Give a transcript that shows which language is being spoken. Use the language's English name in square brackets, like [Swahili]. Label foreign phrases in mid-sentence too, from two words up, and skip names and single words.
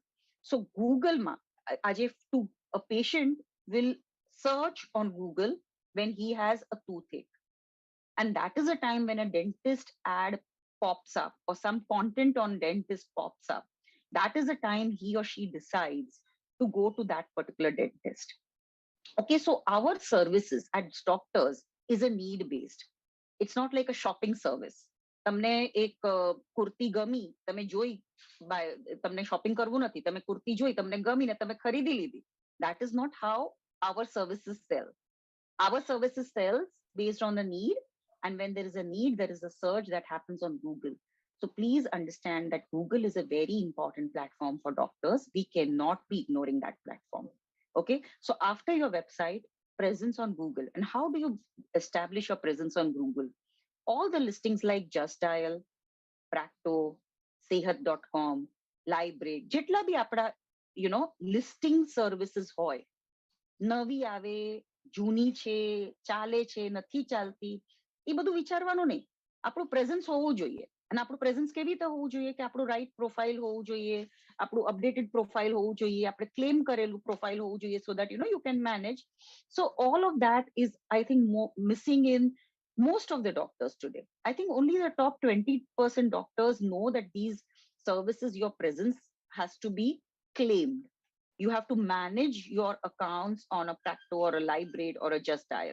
[English] So Google as if to a patient will search on Google when he has a toothache, and that is a time when a dentist ad pops up or some content on dentist pops up. That is the time he or she decides to go to that particular dentist. Okay, so our services as doctors is a need based. It's not like a shopping service. [Gujarati] તમને એક કુર્તી ગમી, તમે જોઈ, તમને શોપિંગ કરવું નથી, તમે કુર્તી જોઈ, તમને ગમી ને તમે ખરીદી લીધી. [English] That is not how our services sell. Our services sells based on the need, and when there is a need, there is a search that happens on Google. So please understand that Google is a very important platform for doctors. We cannot be ignoring that platform. Okay, so after your website, presence on Google. And how do you establish your presence on Google? All the listings like Just Dial, Practo, Sehat.com, Library, [Gujarati] જેટલા બી આપણા [English] listing services [Gujarati] હોય, નવી આવે, જૂની છે, ચાલે છે, નથી ચાલતી, એ બધું વિચારવાનું નહીં. આપણું પ્રેઝન્સ હોવું જોઈએ. અને આપણું પ્રેઝન્સ કેવી રીતે હોવું જોઈએ કે આપણું [English] right profile [Gujarati] હોવું જોઈએ, આપણું [English] updated profile [Gujarati] હોવું જોઈએ, આપણે ક્લેમ કરેલું પ્રોફાઇલ હોવું જોઈએ, [English] so that you can manage. So all of that is, I think, missing in most of the doctors today. I think only the top 20% doctors know that these services, your presence has to be claimed. You have to manage your accounts on a Practo or a Library or a Just Dial.